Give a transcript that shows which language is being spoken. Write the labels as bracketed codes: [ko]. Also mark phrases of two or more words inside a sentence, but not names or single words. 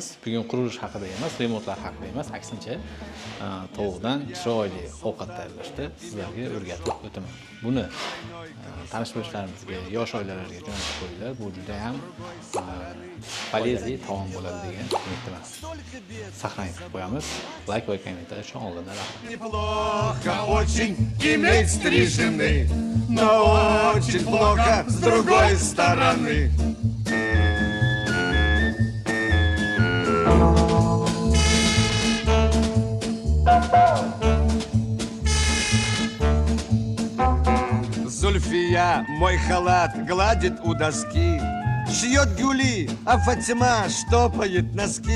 [uz] Bugun qurilish haqida emas, remontlar haqida emas, aksincha tovuqdan chiroyli ovqat tayyorlashda sizlarga o'rgatib o'taman. Buni tanish bilishlarimizga, yosh oilalarga jo'natib qo'yinglar. Bu juda ham polezli taom bo'ladi degan umiddaman. Saqlanib qo'yamiz. Like va kommentariy uchun oldindan rahmat. [ru] Неплохо очень иметь три жены, но очень плохо с другой стороны. Зульфия мой халат гладит у доски, шьет гюли, а Фатима штопает носки.